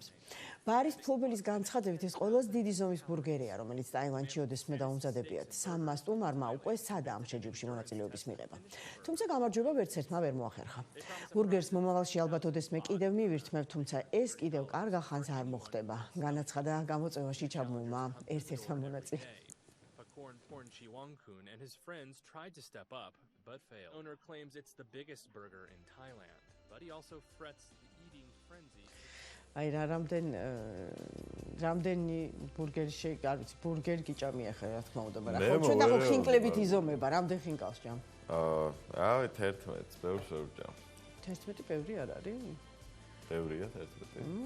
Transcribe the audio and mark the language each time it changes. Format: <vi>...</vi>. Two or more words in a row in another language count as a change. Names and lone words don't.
<ka>ბარის მფლობელის განცხადებით, ეს ყველაზე დიდი ზომის ბურგერია, რომელიც ტაილანდში ოდესმე დაუმზადებიათ. სამმა სტუმარმა უკვე სცადა ამ შეჯიბრში მონაწილეობის მიღება. თუმცა გამარჯვება ვერცერთმა ვერ მოახერხა. ბურგერს მომავალში ალბათ ოდესმე კიდევ მივირთმევ, თუმცა ეს კიდევ კარგ ახანს არ მოხდება. განაცხადა გამოწვევაში ჩაბმულმა ერთ-ერთმა მონაწილემ.</ka> <en>Porn Chiwangkun and his friends tried to step up, but failed. Owner claims it's the biggest burger in Thailand, but he also frets the eating frenzy.</en> <ka>აი რამდენი ბურგერი არის ბურგერი გიჭამია ხე რა თქმა უნდა, მაგრამ ხო ჩვენ და ხო ხინკლებით იზომება, რამდენ ხინკალს ჭამ? რავი 11-ს ბევრს ვერ ვჭამ. 11 ბევრი არ არის? ბევრია 11.</ka>